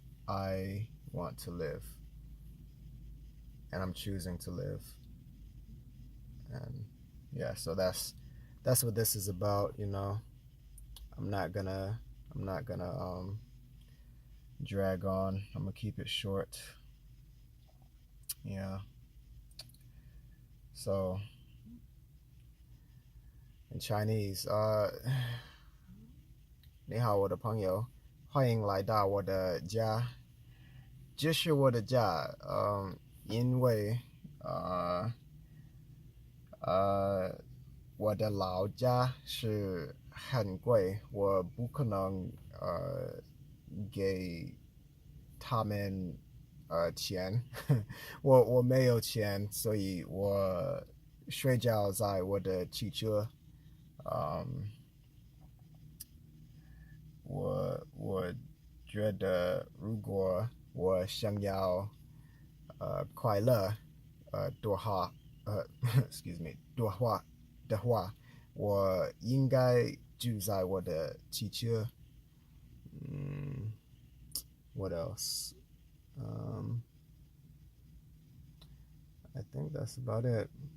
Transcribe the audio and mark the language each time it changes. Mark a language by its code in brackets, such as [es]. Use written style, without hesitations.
[en] I want to live, and I'm choosing to live. And yeah, so that's what this is about. You know, I'm not gonna I'm not gonna drag on. I'm gonna keep it short. Yeah. So in Chinese, [zh] 你好，我的朋友，欢迎来到我的家。这是我的家，因为呃呃，我的老家是很贵，我不可能给他们钱，我没有钱，所以我睡觉在我的汽车。嗯，我觉得如果我想要快乐多话 [en] excuse me [zh] 多话的话，我应该住在我的汽车。 [en] 嗯，what else? Um, I think that's about it.